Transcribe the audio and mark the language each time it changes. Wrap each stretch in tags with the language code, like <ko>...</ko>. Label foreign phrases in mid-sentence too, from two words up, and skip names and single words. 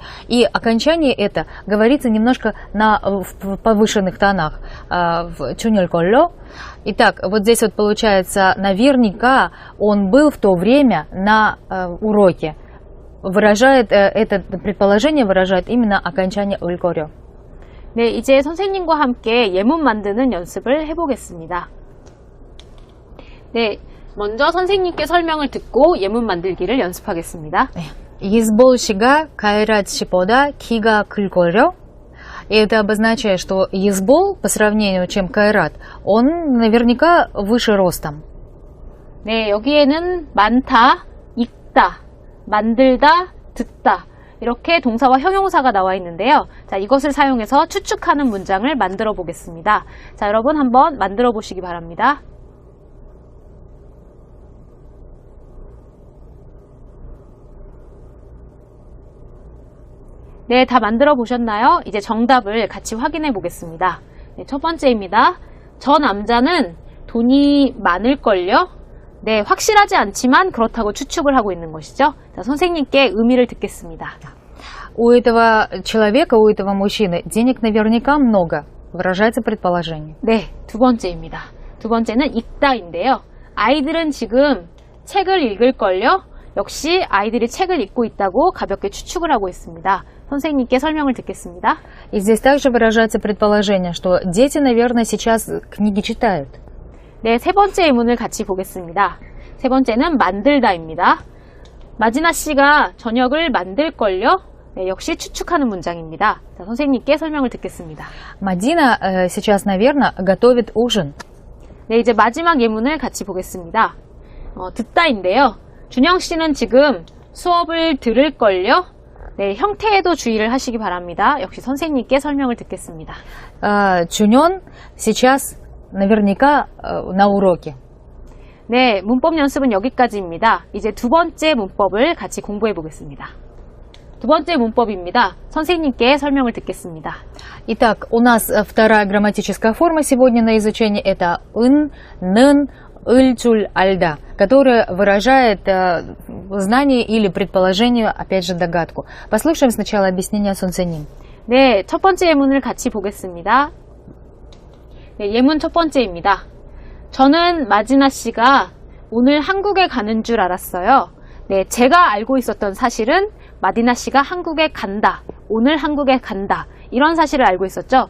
<ru>И окончание это говорится немножко в повышенных тонах, в чунель-колло. Итак, вот здесь вот получается, наверняка он был в то время на уроке. Выражает, это предположение выражает именно окончание улькорё.</ru> <ko>네, 이제 선생님과 함께 예문 만드는 연습을 해보겠습니다. 네, 먼저 선생님께 설명을 듣고 예문 만들기를 연습하겠습니다. 예르볼 씨가 카이랏 씨보다 키가 클걸요.</ko> <ru>И это обозначает, что езбол, по сравнению чем кайрат, он наверняка выше ростом.</ru> <ko>네, 여기에는 많다, 읽다, 만들다, 듣다 이렇게 동사와 형용사가 나와 있는데요. 자, 이것을 사용해서 추측하는 문장을 만들어 보겠습니다. 자, 여러분 한번 만들어 보시기 바랍니다. 네, 다 만들어 보셨나요? 이제 정답을 같이 확인해 보겠습니다. 네, 첫 번째입니다. 저 남자는 돈이 많을걸요? 네, 확실하지 않지만 그렇다고 추측을 하고 있는 것이죠. 자, 선생님께 의미를 듣겠습니다.</ko> <ru>У этого человека, у этого мужчины денег наверняка много. Выражается предположение.</ru> <ko>네, 두 번째입니다. 두 번째는 읽다인데요. 아이들은 지금 책을 읽을걸요? 역시 아이들이 책을 읽고 있다고 가볍게 추측을 하고 있습니다. 선생님께 설명을 듣겠습니다.</ko> <ru>И здесь также выражается предположение, что дети, наверное, сейчас книги читают.</ru> <ko>네, 세 번째 예문을 같이 보겠습니다. 세 번째는 만들다입니다. 마지나 씨가 저녁을 만들걸요? 네, 역시 추측하는 문장입니다. 자, 선생님께 설명을 듣겠습니다.</ko> <ru>Мадина сейчас, наверное, готовит ужин.</ru> <ko>네, 이제 마지막 예문을 같이 보겠습니다. 듣다인데요. 준영 씨는 지금 수업을 들을걸요? 네, 형태에도 주의를 하시기 바랍니다. 역시 선생님께 설명을 듣겠습니다.</ko> <ru>Чунён сейчас наверняка на уроке.</ru> <ko>네, 문법 연습은 여기까지입니다. 이제 두 번째 문법을 같이 공부해 보겠습니다. 두 번째 문법입니다. 선생님께 설명을 듣겠습니다.</ko> <ru>Итак, у нас вторая грамматическая форма сегодня на изучение это</ru> <ko>은, 는, 을 줄 알다,</ko> <ru>которая выражает знание или предположение, опять же, догадку. Послушаем сначала объяснение 선생님.</ru> <ko>네, 첫 번째 예문을 같이 보겠습니다. 네, 예문 첫 번째입니다. 저는 마지나 씨가 오늘 한국에 가는 줄 알았어요. 네, 제가 알고 있었던 사실은 마디나 씨가 한국에 간다, 오늘 한국에 간다 이런 사실을 알고 있었죠.</ko>